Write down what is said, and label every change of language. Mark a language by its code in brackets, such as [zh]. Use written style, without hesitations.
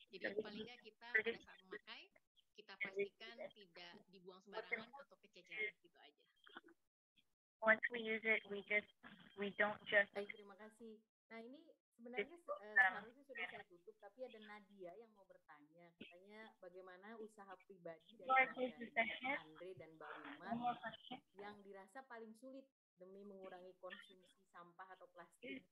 [id] Jadi paling nggak kita pada saat memakai kita pastikan tidak dibuang sembarangan atau kececeran, gitu aja. [en] Once we use it, we don't just. [id] Terima kasih. Nah ini sebenarnya seharusnya sudah saya tutup, tapi ada Nadia yang mau bertanya. Katanya bagaimana usaha pribadi dari Andre dan Mbak Wilma yang dirasa paling sulit demi mengurangi konsumsi sampah atau plastik.